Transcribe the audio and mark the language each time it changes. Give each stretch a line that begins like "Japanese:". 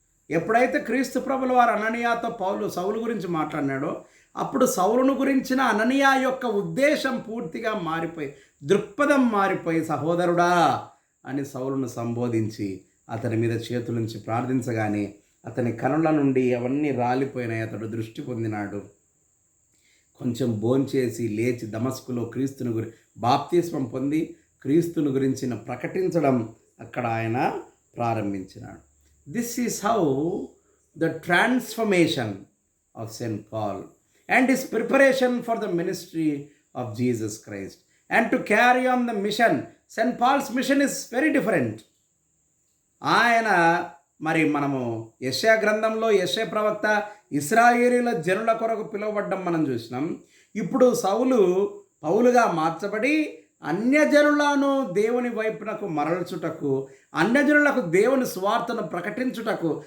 Telugu: ఎప్పుడైతే క్రీస్తు ప్రభుల వారు అననీయాతో సౌలు గురించి మాట్లాడినాడో అప్పుడు సౌలును గురించిన అననీయా యొక్క ఉద్దేశం పూర్తిగా మారిపోయి, దృక్పథం మారిపోయి, సహోదరుడా అని సౌలును సంబోధించి అతని మీద చేతులుంచి ప్రార్థించగానే అతని కనుల నుండి అవన్నీ రాలిపోయినాయి. అతడు దృష్టి పొందినాడు. కొంచెం భోంచేసి లేచి దమస్కులో క్రీస్తుని బాప్తిస్మం పొంది క్రీస్తుని గురించిన ప్రకటించడం అక్కడ ఆయన ప్రారంభించినాడు.
English: This is how the transformation of Saint Paul and his preparation for the ministry of Jesus Christ and to carry on the mission. St. Paul's mission is very different.
Telugu: ఆయన మరి మనము యెషయా గ్రంథంలో యెషయా ప్రవక్త ఇశ్రాయేలీయుల జనుల కొరకు పిలువబడ్డం మనం చూసినాం. ఇప్పుడు సౌలు పౌలుగా మార్చబడి అన్యజనులను దేవుని వైపునకు మరల్చుటకు, అన్యజనులకు దేవుని స్వార్థను ప్రకటించుటకు.